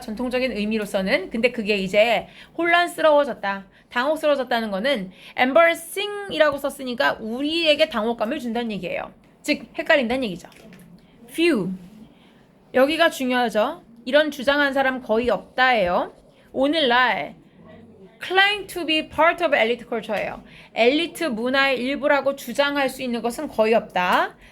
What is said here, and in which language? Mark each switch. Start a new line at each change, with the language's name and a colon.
Korean: 전통적인 의미로서는. 근데 그게 이제 혼란스러워졌다. 당혹스러워졌다는 거는 embarrassing이라고 썼으니까 우리에게 당혹감을 준다는 얘기예요. 즉 헷갈린다는 얘기죠. few. 여기가 중요하죠. 이런 주장한 사람 거의 없다예요. 오늘날
English: claim to be part of elite culture예요.
Korean: 엘리트 문화의 일부라고 주장할 수 있는 것은 거의 없다.